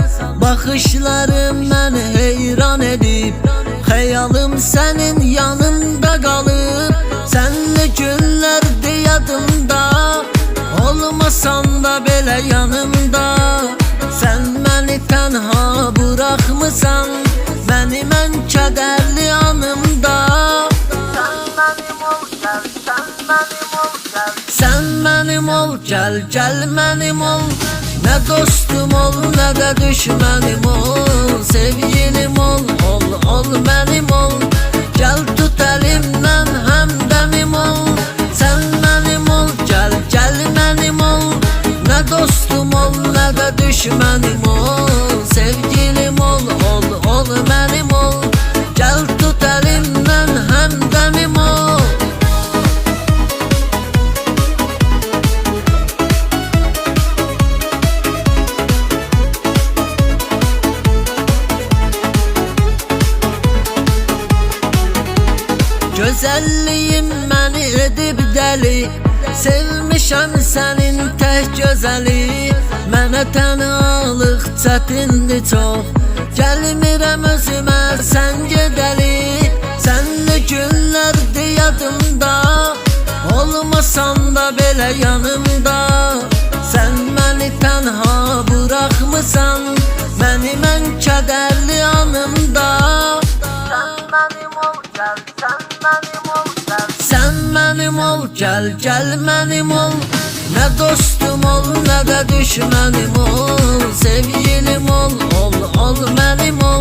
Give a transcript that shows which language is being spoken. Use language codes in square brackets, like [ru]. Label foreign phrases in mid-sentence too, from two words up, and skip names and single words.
[az] Baxışlarım məni heyran edib, xəyalım sənin yanında qalıb. Sənli günlərdir yadımda, olmasan da belə yanımda. Sən məni tənha buraxmısan, məni mən kədərli anımda. [tr] Sen benim ol, gel gel benim ol. Ne dostum ol, ne de düşmenim ol. Sevgilim ol, ol benim ol. Gel tut elimden hemdemim ol. Sen benim ol, gel gel benim ol. Ne dostum ol, ne de düşmenim ol. Sevgilim ol, ol benim ol. Gel tut elimden hemdemim ol. [az] Gözəlliyim məni edib dəli, sevmişəm sənin tək gözəli. Mənə tənhalıq çətindir çox, gəlmirəm özümə sən gedəli. Sənli günlərdir yadımda, olmasan da belə yanımda. Sən məni tənha buraxmısan, məni mən kədərli anımda. [tr] Sen benim ol, gel gel benim ol. Ne dostum ol, ne de düşmenim ol. Sevgilim ol, ol benim ol.